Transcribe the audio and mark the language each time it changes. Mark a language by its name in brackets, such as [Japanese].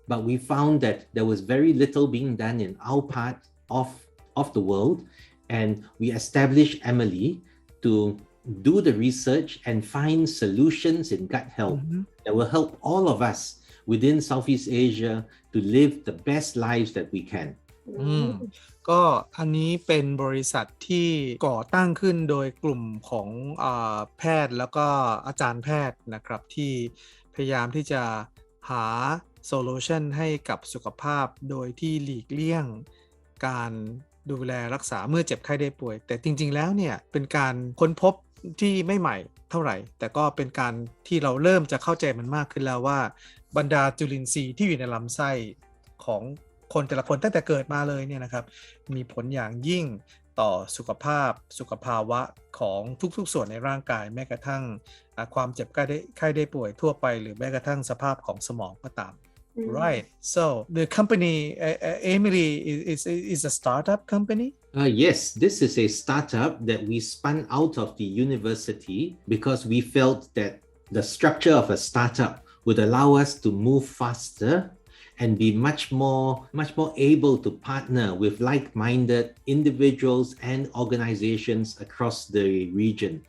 [English] But we found that there was very little being done in our part of the world, and we established Emily to do the research and find solutions in gut health that will help all of us within Southeast Asia to live the best lives that we can. [Thai] ก็อันนี้เป็นบริษัทที่ก่อตั้งขึ้นโดยกลุ่มของแพทย์แล้วก็อาจารย์แพทย์นะครับที่พยายามที่จะหาโซลูชันให้กับสุขภาพโดยที่หลีกเลี่ยง การดูแลรักษาเมื่อเจ็บไข้ได้ป่วยแต่จริงๆแล้วเนี่ยเป็นการค้นพบที่ไม่ใหม่เท่าไหร่แต่ก็เป็นการที่เราเริ่มจะเข้าใจมันมากขึ้นแล้วว่าบรรดาจุลินทรีย์ที่อยู่ในลำไส้ของคนแต่ละคนตั้งแต่เกิดมาเลยเนี่ยนะครับมีผลอย่างยิ่งต่อสุ ขภาวะของทุกๆส่วนในร่างกายแม้กระทั่งความเจ็บไข้ได้ป่วยทั่วไปหรือแม้กระทั่งสภาพของสมองก็ตาม [English] Right. So the company, Emily, is a startup company? Yes, this is a startup that we spun out of the university because we felt that the structure of a startup would allow us to move faster and be much more able to partner with like-minded individuals and organizations across the region.